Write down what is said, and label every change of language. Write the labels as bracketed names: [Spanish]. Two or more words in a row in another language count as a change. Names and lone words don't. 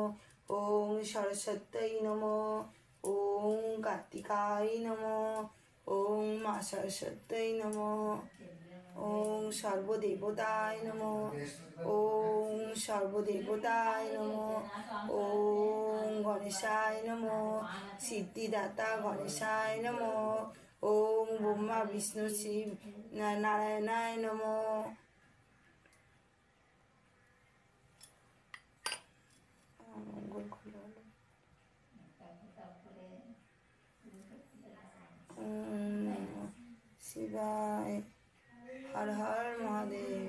[Sanskrit] ওম সরস্বত্যৈ নমঃ, ওম কার্তিকায় নমঃ, ওম মা সরস্বত্যৈ নমঃ, ওম সর্বদেবতায় নমঃ, ওম সর্বদেবতায় নমঃ, ওম গণেশায় নমঃ, সিদ্ধিদাতা গণেশায় নমঃ, ওম ব্রহ্মা বিষ্ণু শিব নারায়ণায় নমঃ। শিবায়, হর হর মহাদেব।